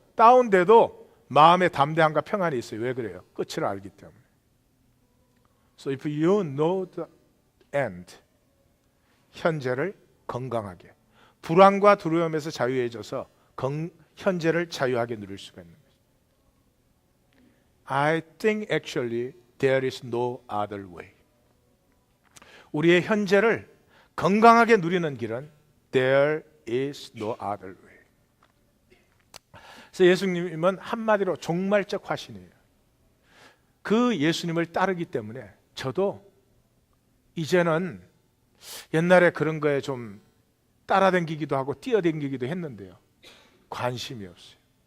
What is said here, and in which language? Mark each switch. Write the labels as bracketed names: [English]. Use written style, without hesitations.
[Korean] 다운돼도 마음의 담대함과 평안이 있어요. 왜 그래요? 끝을 알기 때문에. [English] So if you know the end, [Korean] 현재를 건강하게, 불안과 두려움에서 자유해져서 현재를 자유하게 누릴 수가 있는 거죠. [English] I think actually there is no other way. [Korean] 우리의 현재를 건강하게 누리는 길은 [English] there is no other way. [Korean] 그래서 예수님은 한마디로 종말적 화신이에요. 그 예수님을 따르기 때문에 저도 이제는 옛날에 그런 거에 좀 따라다니기도 하고 뛰어다니기도 했는데요. 관심이 없어요.